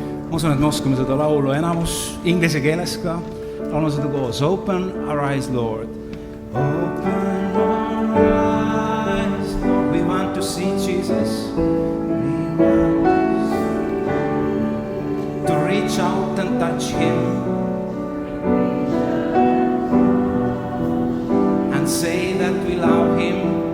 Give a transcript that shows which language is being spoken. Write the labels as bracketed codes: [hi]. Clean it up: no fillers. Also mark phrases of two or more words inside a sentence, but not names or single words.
[et] Ma usun, et me oskame seda laulu enamus inglise keeles ka. Laulame seda koos. [en] Open our eyes, Lord. Open our eyes, Lord. We want to see Jesus. We want to reach out and touch Him. And say that we love Him.